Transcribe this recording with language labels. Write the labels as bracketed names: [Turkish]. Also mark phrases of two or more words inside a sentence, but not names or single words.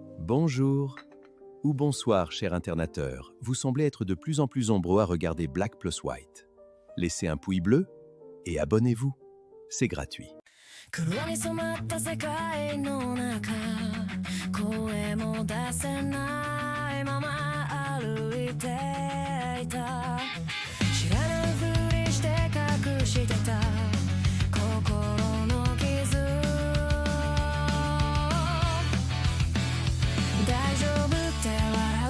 [French] Bonjour ou bonsoir, cher internateur. Vous semblez être de plus en plus nombreux à regarder Black plus White. Laissez un pouce bleu et abonnez-vous. C'est gratuit. [Japanese] 黒に染まった世界の中声も出せないまま歩いていた知らないふりして隠してた心の傷大丈夫って笑う